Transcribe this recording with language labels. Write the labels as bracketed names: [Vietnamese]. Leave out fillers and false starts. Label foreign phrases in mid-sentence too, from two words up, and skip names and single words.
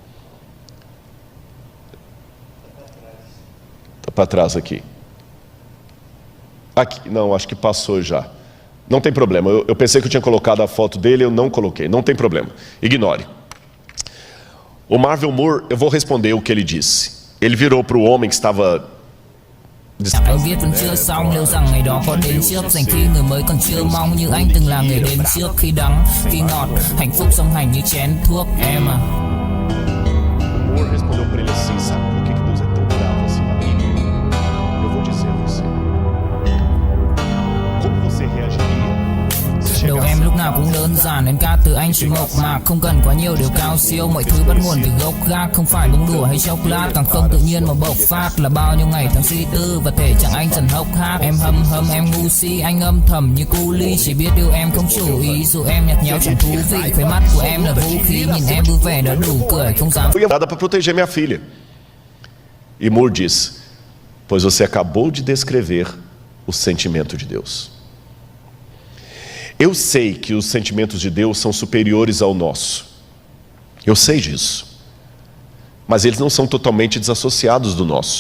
[Portuguese] Está para trás aqui. Aqui, não, acho que passou já. Não tem problema, eu pensei que eu tinha colocado a foto dele, eu não coloquei, não tem problema, ignore. O Marvel Moore, eu vou responder o que ele disse. Ele virou para o homem que estava... [Vietnamese] Anh viết vẫn chưa xong, liệu rằng ngày đó có đến trước, dành khi người mới còn chưa mong như anh từng là người đến trước, khi đắng, khi ngọt, hạnh phúc song hành như chén thuốc em à. [Portuguese] Moore respondeu para ele assim: sabe por que Deus é tão bravo assim na Bíblia? Eu vou dizer a você. Como você reagiria se [Vietnamese] Đầu em lúc nào cũng đơn giản, nên ca từ anh chỉ mộc mạc, không cần quá nhiều điều cao siêu, mọi thứ bắt nguồn từ gốc gác, không phải bông đùa hay chốc lát, càng không tự nhiên mà bộc phát, là bao nhiêu ngày tháng suy tư và thể trạng anh dần hốc hác. Em hâm hâm em ngu si, anh âm thầm như cu ly, chỉ biết yêu em không chủ ý, dù em nhạt nhẽo chẳng thú vị, khóe mắt của em là vũ khí, nhìn em vui vẻ đã đủ cười, không dám. [Portuguese] Eu ia para proteger minha filha. E Moore disse: pois você acabou de descrever o sentimento de Deus. Eu sei que os sentimentos de Deus são superiores ao nosso. Eu sei disso. Mas eles não são totalmente desassociados do nosso.